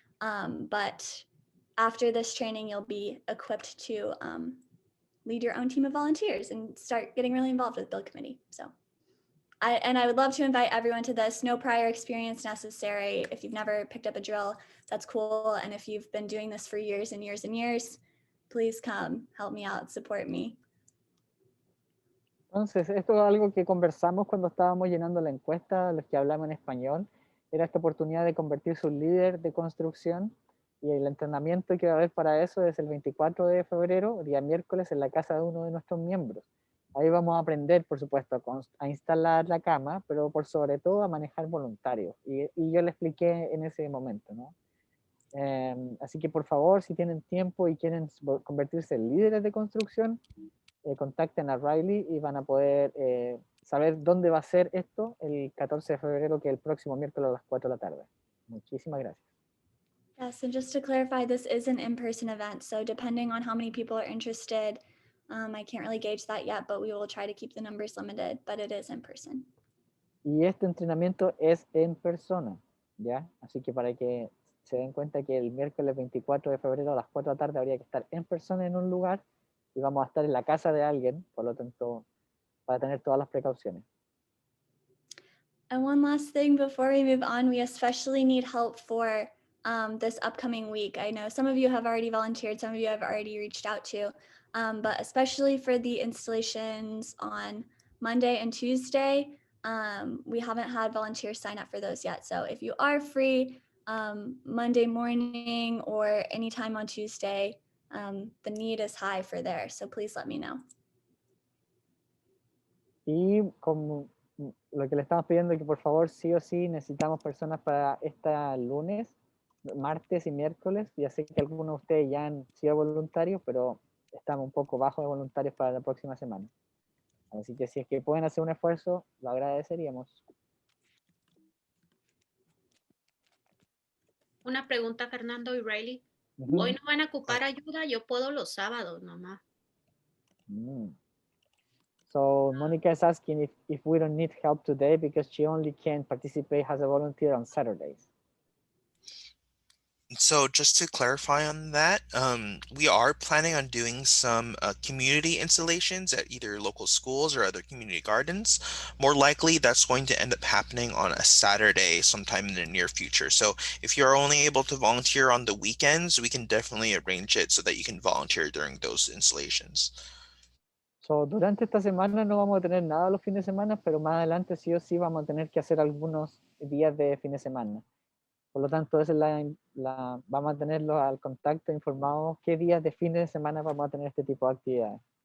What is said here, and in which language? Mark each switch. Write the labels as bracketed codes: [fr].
[en] But after this training, you'll be equipped to lead your own team of volunteers and start getting really involved with Build Committee. So I would love to invite everyone to this. No prior experience necessary. If you've never picked up a drill, that's cool. And if you've been doing this for years and years and years, please come help me out, support me. [es] Entonces, esto es algo que conversamos cuando estábamos llenando la encuesta, los que hablamos en español, era esta oportunidad de convertirse en un líder de construcción, y el entrenamiento que va a haber para eso es el 24 de febrero, día miércoles, en la casa de uno de nuestros miembros. Ahí vamos a aprender, por supuesto, a instalar la cama, pero por sobre todo a manejar voluntarios, y yo le expliqué en ese momento, ¿no? Así que por favor, si tienen tiempo y quieren convertirse en líderes de construcción, contacten a Riley y van a poder saber dónde va a ser esto el 14 de febrero, que es el próximo miércoles a las 4 de la tarde. Muchísimas gracias. [en] Yes, and just to clarify, this is an in-person event, so depending on how many people are interested, I can't really gauge that yet, but we will try to keep the numbers limited, but it is in person. [es] Y este entrenamiento es en persona, ¿ya? Así que para que se den cuenta que el miércoles 24 de febrero a las 4 de la tarde habría que estar en persona en un lugar y vamos a estar en la casa de alguien, por lo tanto, para tener todas las precauciones. [en] And one last thing before we move on, we especially need help for this upcoming week. I know some of you have already volunteered, some of you have already reached out to, but especially for the installations on Monday and Tuesday, we haven't had volunteers sign up for those yet. So if you are free Monday morning or anytime on Tuesday, the need is high for there. So please let me know. [es] Y como lo que le estamos pidiendo es que por favor sí o sí necesitamos personas para este lunes, martes y miércoles. Ya sé que algunos de ustedes ya han sido voluntarios, pero estamos un poco bajos de voluntarios para la próxima semana. Así que si es que pueden hacer un esfuerzo, lo agradeceríamos. Una pregunta, Fernando y Riley. Hoy no van a ocupar ayuda, yo puedo los sábados nomás. [en] So Monica is asking if we don't need help today because she only can participate as a volunteer on Saturdays. So just to clarify on that, we are planning on doing some community installations at either local schools or other community gardens. More likely, that's going to end up happening on a Saturday sometime in the near future. So if you're only able to volunteer on the weekends, we can definitely arrange it so that you can volunteer during those installations. [es] So, durante esta semana no vamos a tener nada los fines de semana, pero más adelante sí o sí vamos a tener que hacer algunos días de fin de semana. Por lo tanto, esa es vamos a tenerlos al contacto informados qué días de fin de semana vamos a tener este tipo de actividades.